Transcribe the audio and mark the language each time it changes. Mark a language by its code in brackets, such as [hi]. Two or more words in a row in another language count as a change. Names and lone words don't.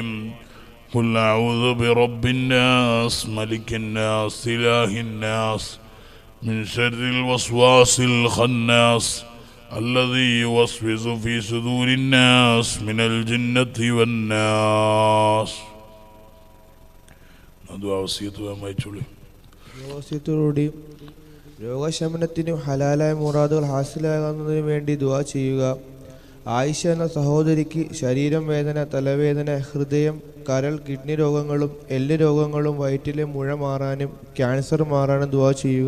[ar] قل أعوذ برب الناس ملك الناس إله الناس من شر الوسواس الخناس الذي يوسوس في صدور الناس من الجنة والناس. [ml] രോഗശമനത്തിനും ഹലാലായ മുറാദുകൾ ഹാസിലാകുന്നതിനു വേണ്ടി ദുആ ചെയ്യുക. ആയിഷ എന്ന സഹോദരിക്ക് ശരീരം വേദന, തലവേദന, ഹൃദയം, കരൾ, കിഡ്നി രോഗങ്ങളും എല്ല് രോഗങ്ങളും വയറ്റിലെ മുഴ മാറാനും ക്യാൻസർ മാറാനും ദുആ ചെയ്യുക.